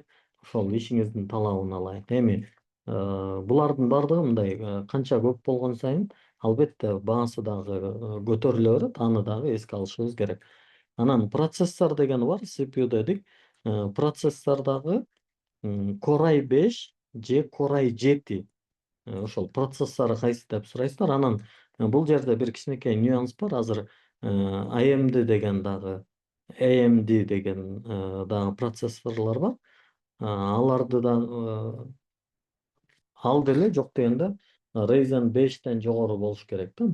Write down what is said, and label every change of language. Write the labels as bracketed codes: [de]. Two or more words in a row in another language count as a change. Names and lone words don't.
[ky] Ошол ишиңиздин талабына ылайык. Эми булардын бардыгы мындай канча көп болгон сайын албетте баасы дагы көтөрүлө берет, аны дагы эске алышыбыз керек. Анан процессор деген бар, CPU дедик. Процессор дагы Core i5 же Core i7. Ошол процессору кайсы деп сурайсыздар. Анан бул жерде бир кичинекей нюанс бар. Азыр AMD деген дагы AMD деген дагы процессорлор бар. Аларды да ал деле жок дегенде Ryzen 5тен жогору болуш керек да.